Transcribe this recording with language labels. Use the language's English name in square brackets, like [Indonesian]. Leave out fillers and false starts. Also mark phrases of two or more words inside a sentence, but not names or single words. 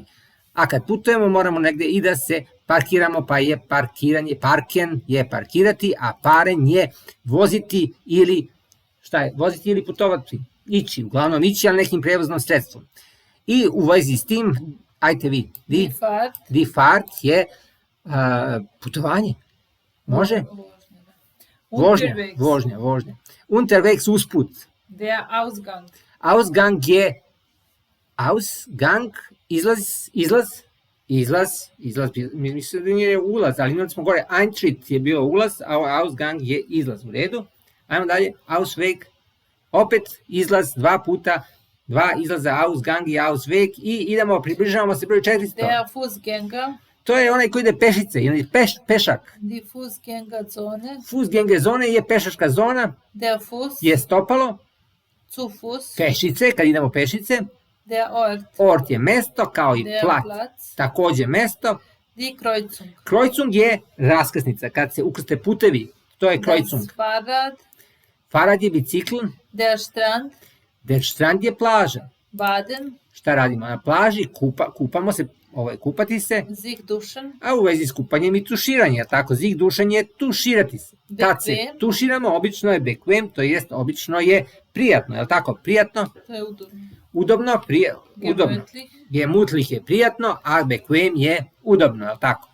[Serbian] A kad putujemo moramo negde i da se parkiramo, pa je parkiranje, parken je parkirati, a paren je voziti ili, šta je, voziti ili putovati, ići, uglavnom ići, ali nekim prevoznom sredstvom. I u vezi s tim, ajte vi, [German] die Fahrt [Serbian] je putovanje, može? Vožnja. Unterwegs usput. [German] der Ausgang, [Serbian] Ausgang je Ausgang, izlaz, mislim da nije ulaz, ali imali smo gore, Eintritt je bio ulaz, a Ausgang je izlaz, u redu. Ajmo dalje, Ausweg, opet izlaz dva puta, dva izlaza, Ausgang i Ausweg i idemo, približavamo se broju 400. [German] der Fußgänger, [Serbian] To je onaj koji ide pešice, pešak. [German] die Fußgängerzone, Fußgänger zone [Serbian] je pešačka zona, [German] der Fuß, [Serbian] je stopalo, [German] zu Fuß, [Serbian] pešice, kad idemo pešice, [German] der Ort, [Serbian] ort je mesto, kao i der plac, Platz, takođe mesto. [German] die Kreuzung, [Serbian] Kreuzung je raskrsnica, kad se ukrste putevi, to je Kreuzung. [German] das Fahrrad, [Serbian] Farad je bicikl, [German] der Strand, der Strand [Serbian] je plaža. baden, Šta radimo na plaži? Kupamo se, kupati se, [German] sich duschen, [Serbian] a u vezi s kupanjem i tuširanje, tako, [German] sich dušen [Serbian] je tuširati se. Kad se Bequem. tuširamo, obično je bequem, to jest obično je prijatno, je li tako? Prijatno, to je udobno, udobno, udobno. gemütlich, Gemütlich je prijatno, a bequem je udobno, je li tako?